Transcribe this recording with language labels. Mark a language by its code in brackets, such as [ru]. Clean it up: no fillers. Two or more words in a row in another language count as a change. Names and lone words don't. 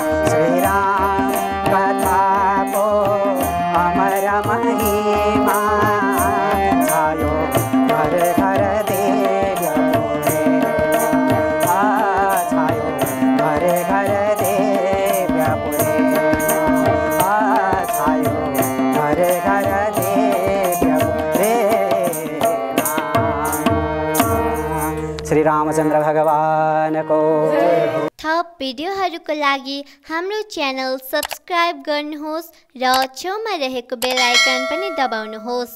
[ne] श्री राम कथाको अमर महिमा छायो घर घर देव पुरेमा छायो घर घर देव पुरेमा छायो घर घर देव पुरेमा। श्री रामचन्द्र भगवानको थप भिडियोहरूको लागि हाम्रो च्यानल सब्स्क्राइब गर्नुहोस् र छेउमा रहेको बेल आइकन पनि दबाउनुहोस्।